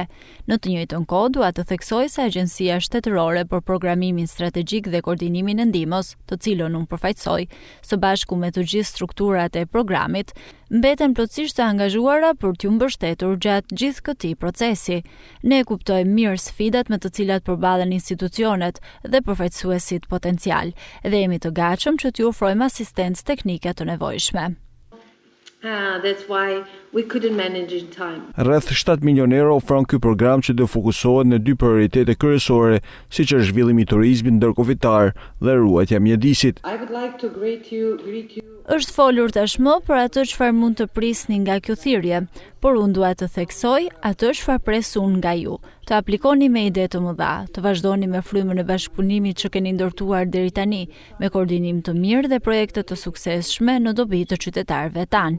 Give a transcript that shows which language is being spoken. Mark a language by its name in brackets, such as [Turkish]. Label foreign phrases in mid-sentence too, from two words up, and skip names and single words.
[Albanian] Në të njëjtën kohë, dua të theksoj se Agjencia Shtetërore për Programimin Strategjik dhe Koordinimin e Ndihmës, të cilën unë përfaqësoj, së bashku me të gjithë strukturat e programit, mbeten plotësisht të angazhuara për t'ju mbështetur gjatë gjithë këtij procesi. Ne kuptojmë mirë sfidat me të cilat përballen institucionet dhe përfaqësuesit potencial dhe jemi të gatshëm që t'ju ofrojmë asistencë teknike të nevojshme. [English] That's why we couldn't manage in time. [Albanian] Rreth 7 milionë euro ofron ky program që do fokusohet në dy prioritete kryesore, siç është zhvillimi i turizmit ndërkufitar dhe ruajtja e mjedisit. [English] I would like to greet you. [Albanian] Është folur tashmë për atë çfarë mund të prisni nga kjo thirrje, por unë dua të theksoj atë çfarë pres unë nga ju. Të aplikoni me ide të mëdha, të vazhdoni me frymën e bashkëpunimit që keni ndërtuar deri tani, me koordinim të mirë dhe projekte të suksesshme në dobi të qytetarëve tanë.